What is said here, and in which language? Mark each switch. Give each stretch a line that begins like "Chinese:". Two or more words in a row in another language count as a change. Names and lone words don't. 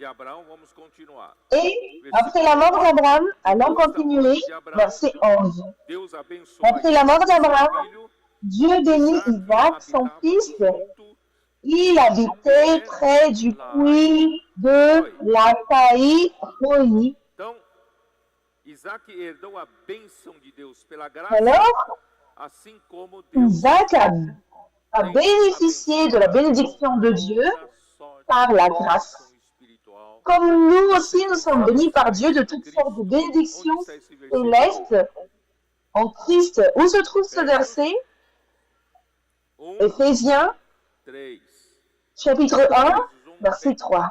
French: Et après la mort d'Abraham, allons continuer, verset 11. Après la mort d'Abraham, Dieu bénit Isaac, son fils, Il habitait près du puits de Lacaï Roi.
Portuguese: Então, Isaac herdou a bênção de Deus pela graça,
French: Alors,
Portuguese: assim como Deus
French: Isaac a bénéficié de la bénédiction de Dieu par la grâce. Comme nous aussi, nous sommes bénis par Dieu de toutes sortes de bénédictions célestes en Christ. Où se trouve ce verset? Éphésiens, chapitre 1, verset 3.